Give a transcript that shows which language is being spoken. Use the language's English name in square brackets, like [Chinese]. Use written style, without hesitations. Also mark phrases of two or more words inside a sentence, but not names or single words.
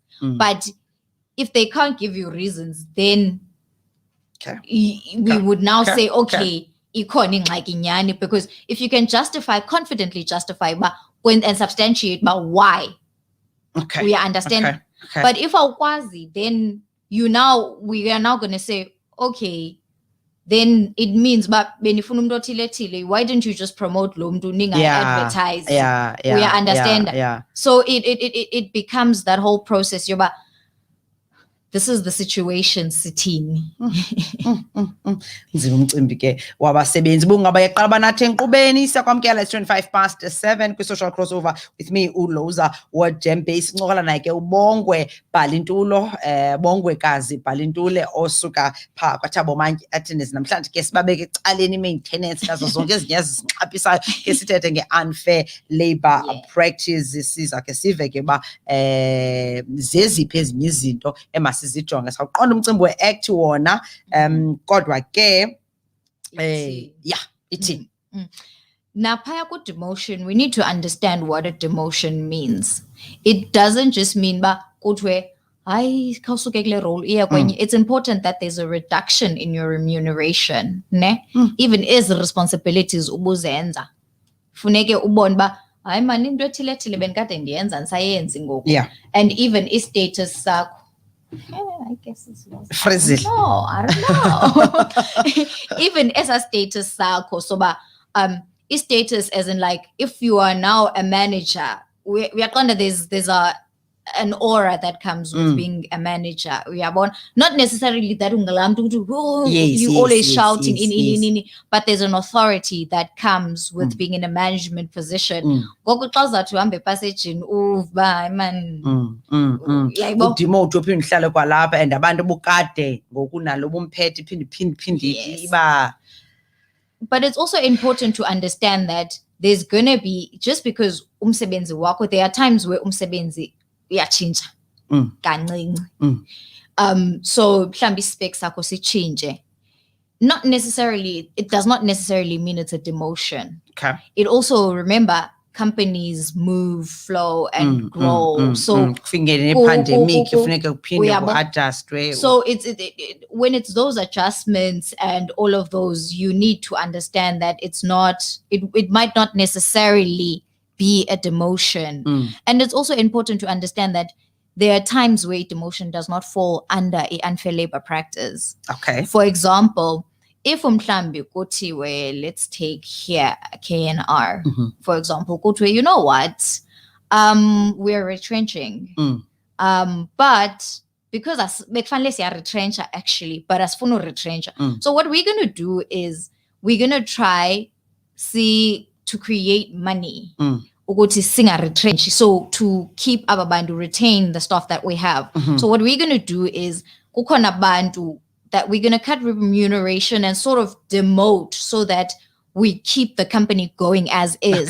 [English] But if they can't give you reasons, then we would now say, okay, because if you can confidently justify and substantiate why, we understand. But if awukwazi, then we are now going to say, okay, then it means why didn't you just promote [Xhosa] lo mntu [English] advertise? We understand. So it becomes that whole process. This is the situation sithini. [Xhosa] Nzima umcimbi ke wabasebenzi bungaba yaqala banathi enkqubeni siyakwamkela 7:25 kwi-social crossover with me uLhoza Jembe sincokola naye ke uBongwe Bhalintulo Bongwekazi Bhalintule osuka pha kwaThabo Mantyi attendance namhlanje ke sibabeke ecaleni maintenance nazo zonke ezinye ezisinxapisayo ke sithethe nge- [English] unfair labor practice [Xhosa] siza ke sive ke zeziphi ezinye izinto sizijonge sawuqonda umcimbi we-act wona kodwa ke ithini [English] naphaya ku-demotion we need to understand what a demotion means. It doesn't just mean [Xhosa] kuthiwe hayi khawusuke kule role iya kwenye. [English] It's important that there's a reduction in your remuneration even as responsibilities [Xhosa] ubuzenza funeke ubone hayi mani into ethile benikade ndiyenza ndisayenzi ngoku [English] and even i-status sakho I guess it's Frizzle. No, I don't know. Even as a status sakho, so status as in like if you are now a manager, we are kind of there's an aura that comes with being a manager. We are born not necessarily that you always shouting but there's an authority that comes with being in a management position. [Xhosa] Udemote uphinde uhlale kwalapha and abantu bukade ngokunalo bumphethe iphinde iba. [English] But it's also important to understand that there's gonna be, just because [Xhosa] umsebenzi wakho, [English] there are times where [Xhosa] umsebenzi uyachinja kancinci. So mhlambi specs sakho sichinje. [English] Not necessarily, it does not necessarily mean it's a demotion. Okay. It also, remember, companies move, flow, and grow. So pandemic, so when it's those adjustments and all of those, you need to understand that it's not, it might not necessarily be a demotion. And it's also important to understand that there are times where demotion does not fall under an unfair labor practice. Okay. For example, if [Xhosa] umhlambi kuthiwe, [English] let's take here KNR, for example, kuthiwe, you know what, we're retrenching, but because [Xhosa] bekufanele siya [English] retrench actually, but asifuna retrench. So what we're gonna do is we're gonna try to create money. [Xhosa] Ukuthi singa [English] retrench, so to keep abantu, retain the staff that we have. So what we're gonna do is [Xhosa] kukhona bantu [English] that we're going to cut remuneration and sort of demote so that we keep the company going as is.